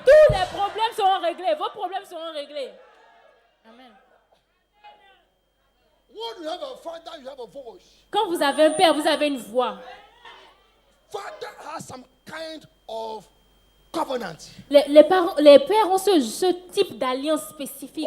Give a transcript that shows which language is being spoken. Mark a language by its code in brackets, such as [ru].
[fr] tous les problèmes seront réglés. Vos problèmes seront réglés. Amen. [en] When you have a father, you have a voice. [fr] Quand vous avez un père, vous avez une voix. [en] Father has some kind of covenant, [fr] Les pères ont ce type d'alliance spécifique,